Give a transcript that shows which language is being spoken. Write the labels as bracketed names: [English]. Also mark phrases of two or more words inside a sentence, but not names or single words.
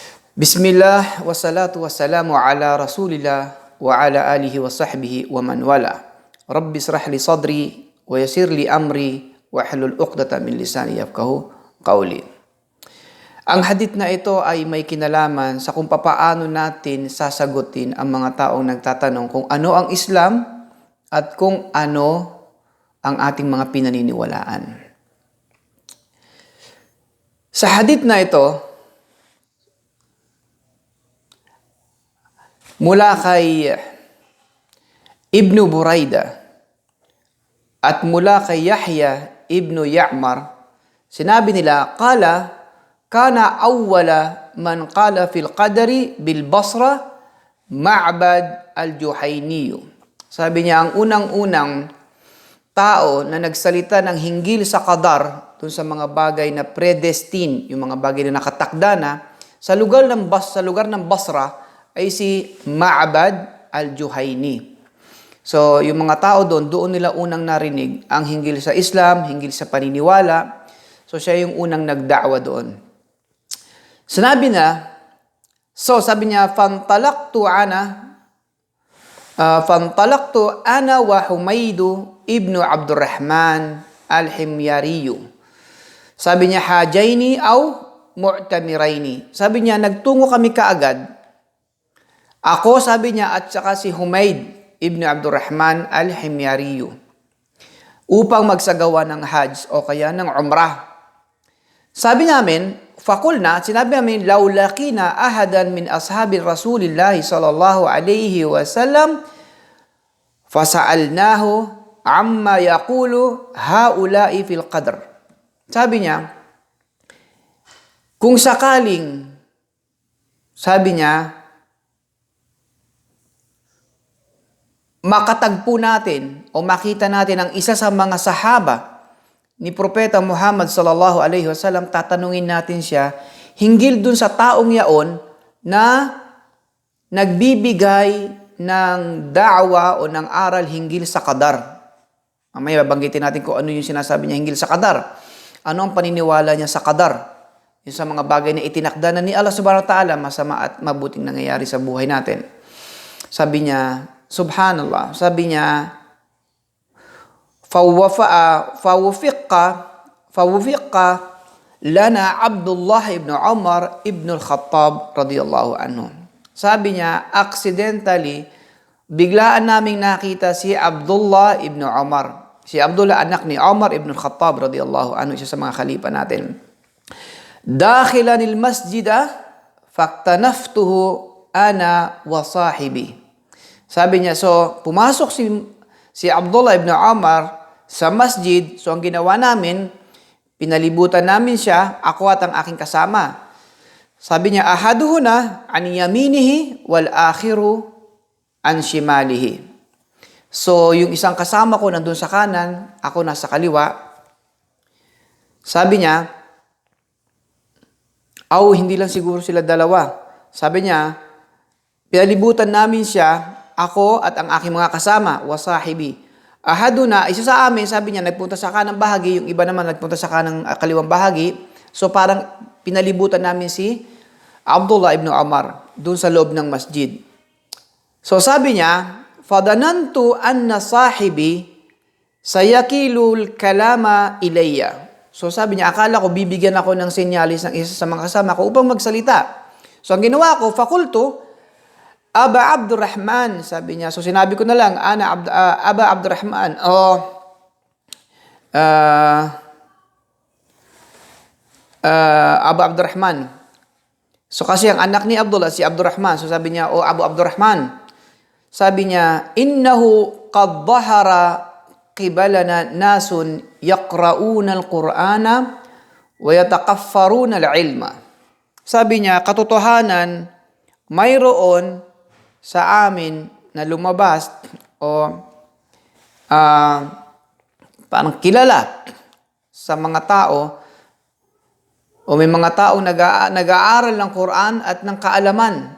[Arabic] بسم الله والصلاة والسلام على رسول الله وعلى آله وصحبه ومن والاه. رب اشرح لي صدري ويسر لي أمري واحلل عقدة من لساني يفقهوا قولي. [Filipino] Ang hadith na ito ay may kinalaman sa kung papaano natin sasagutin ang mga taong nagtatanong kung ano ang Islam at kung ano ang ating mga pinaniniwalaan. Sa hadith na ito, mula kay Ibnu Buraida at mula kay Yahya Ibnu Ya'mar, sinabi nila, [Arabic] كان أول من قال في القدر بالبصرة معبد الجهني. [Filipino] Sabi niya, ang unang-unang tao na nagsalita ng hinggil sa qadar, dun sa mga bagay na predestined, yung mga bagay na nakatakda na, sa lugar ng Basra, ay si Ma'bad al-Juhayni. So, yung mga tao doon nila unang narinig ang hinggil sa Islam, hinggil sa paniniwala. So, siya yung unang nagda'wa doon. Sabi niya, [Arabic] فانطلقت أنا وحميد بن عبد الرحمن الحميري. [Filipino] Sabi niya, [Arabic] حاجين أو معتمرين. [Filipino] Sabi niya, nagtungo kami kaagad. Ako, sabi niya, at saka si Humayd ibn Abdurrahman al-Himyariyu upang magsagawa ng Hajj o kaya ng Umrah. Sabi namin, sinabi namin, [Arabic] لو لقينا أحدا من أصحاب رسول الله صلى الله عليه وسلم فسألناه عما يقول هؤلاء في القدر. [Filipino] Sabi niya, kung sakaling, sabi niya, makatagpo natin o makita natin ang isa sa mga sahaba ni Propeta Muhammad [Arabic] صلى الله عليه وسلم, [Filipino] tatanungin natin siya hinggil dun sa taong yaon na nagbibigay ng da'wa o ng aral hinggil sa qadar. Mamaya babanggitin natin kung ano yung sinasabi niya hinggil sa qadar. Ano ang paniniwala niya sa qadar? Yung sa mga bagay na itinakda na ni Allah [Arabic] سبحانه وتعالى, [Filipino] masama at mabuting nangyayari sa buhay natin. Sabi niya, subhanallah, sabi niya, [Arabic] فوفق لنا عبد الله بن عمر بن الخطاب رضي الله عنه. [Filipino] Sabi niya, accidentally, biglaan naming nakita si Abdullah ibn Umar. Si Abdullah, anak ni Umar ibn al-Khattab [Arabic] رضي الله عنه, [Filipino] isa sa mga khalifa natin. [Arabic] داخلا المسجد فاكتنفته أنا وصاحبي. [Filipino] Sabi niya, so pumasok si Abdullah ibn Umar sa masjid. So ang ginawa namin, pinalibutan namin siya, ako at ang aking kasama. Sabi niya, [Arabic] أحدنا عن يمينه والآخر عن شماله. [Filipino] So yung isang kasama ko nandun sa kanan, ako nasa kaliwa. Sabi niya, hindi lang siguro sila dalawa. Sabi niya, pinalibutan namin siya, ako at ang aking mga kasama, wasahibi. Ahaduna, isa sa amin, sabi niya, nagpunta sa kanang bahagi, yung iba naman nagpunta sa kanang kaliwang bahagi. So parang pinalibutan namin si Abdullah ibn Umar doon sa loob ng masjid. So sabi niya, [Arabic] فظننت أن صاحبي سيكل الكلام إلي. [Filipino] So sabi niya, akala ko bibigyan ako ng senyalis ng isa sa mga kasama ko upang magsalita. So ang ginawa ko, fakultu, Aba Abdurrahman, sabi niya. So sinabi ko na lang, Aba Abdurrahman. Aba Abdurrahman. So kasi ang anak ni Abdullah, si Abdurrahman. So sabi niya, Abu Abdurrahman. Sabi niya, [Arabic] إنه قد ظهر قبلنا ناس يقرءون القرآن ويتقفرون العلم. [Filipino] Sabi niya, katotohanan, mayroon sa amin na lumabas o parang kilala sa mga tao o may mga tao nag-aaral ng Quran at ng kaalaman.